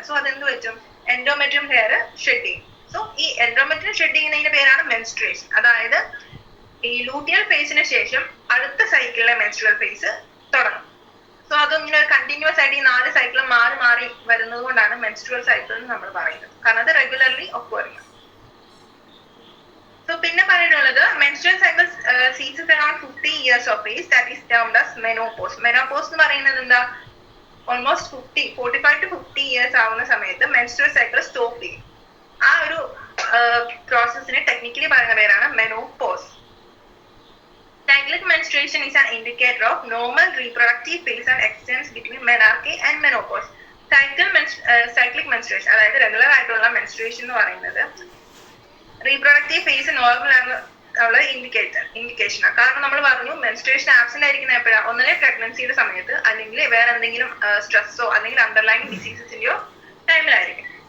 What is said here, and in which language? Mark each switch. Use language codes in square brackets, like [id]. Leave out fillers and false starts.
[ml] So അതെന്ത് പറ്റും, endometrium layer shed ചെയ്യും. സോ ഈ എൻഡോമെട്രിയം ഷെഡ് ചെയ്യുന്നതിന്റെ പേരാണ് മെൻസ്ട്രുവേഷൻ. അതായത് ഈ ലൂട്ടിയൽ ഫേസിന് ശേഷം അടുത്ത സൈക്കിളിലെ മെൻസ്ട്രുവൽ ഫേസ് തുടങ്ങും. സോ അതിങ്ങനെ കണ്ടിന്യൂസ് ആയിട്ട് ഈ 4 സൈക്കിളും മാറി മാറി വരുന്നത് കൊണ്ടാണ് മെൻസ്ട്രുവൽ സൈക്കിൾ എന്ന് നമ്മൾ പറയുന്നത്. കാരണം അത് റെഗുലർലി ഒക്കർ ചെയ്യും. സോ പിന്നെ പറഞ്ഞിട്ടുള്ളത് [en] Menstrual cycle ceases around 50 years of age, that is termed as menopause. [ml] menopause എന്ന് പറയുന്നത് എന്താ, ഓൾമോസ്റ്റ് 45 to 50 years ആവുന്ന സമയത്ത് മെൻസ്ട്രുവൽ സൈക്കിൾ സ്റ്റോപ്പ് ചെയ്യും. ആ ഒരു പ്രോസസ്സിനെ ടെക്നിക്കലി പറയുന്ന പേരാണ് menopause. [en] Cyclic menstruation is an indicator of normal reproductive phase and extends between menarche and menopause. [ml] Cyclic menstruation അതായത് റെഗുലർ ആയിട്ടുള്ള മെൻസ്ട്രുവേഷൻ എന്ന് പറയുന്നത് റീപ്രൊഡക്റ്റീവ് ഫേസ് നോർമൽ ആണെന്നുള്ള ഇൻഡിക്കേഷനാണ്. കാരണം നമ്മൾ പറഞ്ഞു മെൻസ്ട്രുവേഷൻ ആബ്സെന്റ് ആയിരിക്കുന്ന എപ്പോഴാണ്, ഒന്നിനെ പ്രഗ്നൻസിയുടെ സമയത്ത് അല്ലെങ്കിൽ വേറെ എന്തെങ്കിലും സ്ട്രെസ്സോ അല്ലെങ്കിൽ അണ്ടർലൈൻ ഡിസീസസിന്റെയോ ടൈമിലായിരിക്കും.